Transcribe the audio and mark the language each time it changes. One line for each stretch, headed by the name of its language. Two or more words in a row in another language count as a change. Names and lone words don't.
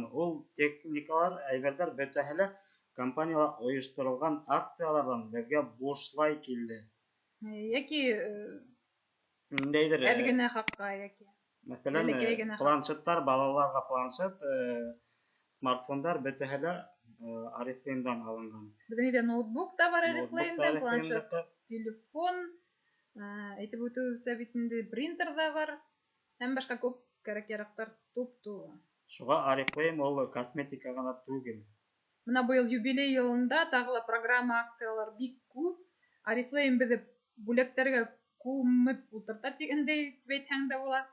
Tatar: Ул техникалар, әйберләр бөтәһе лә компаниялар оештырылган акциялардан безгә бушлай килде. Яки Ниндәйдер әдгенә хакка яки. Мәсәлән, планшеттар, балаларга планшет Смартфондар бөтәһе лә Oriflame'дан алынган. Безнең ноутбук та бар Ноутбук та Oriflame'дан, планшет, Oriflame'дәке. телефон, әйтеп үтүебезчә бит инде принтер да бар. Һәм башка күп кәрәк-ярактар туп-тулы. Шуңа Oriflame ул косметика гына түгел. Менә быел юбилей елында тагы ла программа акциялар бик күп. Oriflame безне бүләкләргә күмеп утырта дигәндәй дип әйтһәң дә була.